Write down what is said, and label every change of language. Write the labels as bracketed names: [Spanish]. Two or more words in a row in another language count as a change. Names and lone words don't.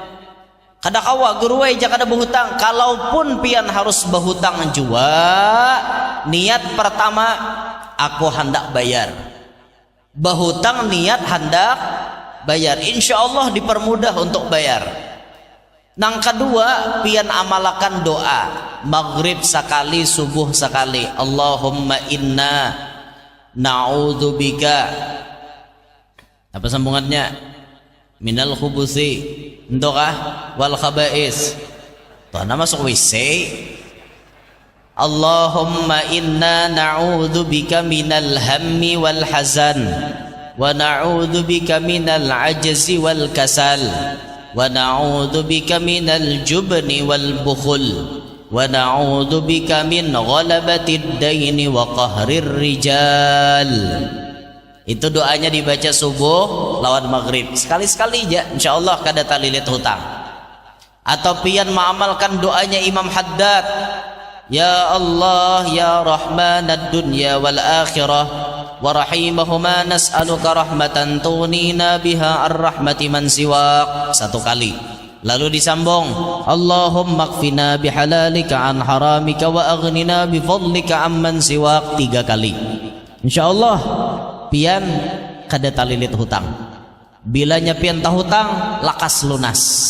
[Banjar] Kada kawa guruai jangan ada berhutang. Kalaupun pian harus berhutang jua, niat pertama aku hendak bayar. Berhutang niat hendak bayar. [Arabic] إن شاء الله [Banjar] dipermudah untuk bayar. Nang kedua, pian amalakan doa. Maghrib sekali, subuh sekali. [Arabic] اللهم إنا نعوذ بك. [Banjar] Apa sambungannya? [Arabic] من الخبث entokah والخبائث. [Banjar] Tuh nama masuk WC. [Arabic] اللهم إنا نعوذ بك من الهم والحزن ونعوذ بك من العجز والكسل ونعوذ بك من الجبن والبخل ونعوذ بك من غلبة الدين وقهر الرجال. [Banjar] Itu doanya dibaca subuh lawan maghrib sekali-sekali aja, insyaallah kada talilit hutang. Atau pian mengamalkan doanya Imam Haddad, [Arabic] يا الله يا رحمن الدنيا والآخرة ورحيمهما نسألك رحمة تغنينا بها الرحمة من سواك. [Banjar] 1 kali. Lalu disambung, [Arabic] اللهم اكفنا بحلالك عن حرامك وأغننا بفضلك عمن سواك. [Banjar] 3 kali. Insyaallah pian kada talilit hutang. Bilanya pian tahutang lakas lunas.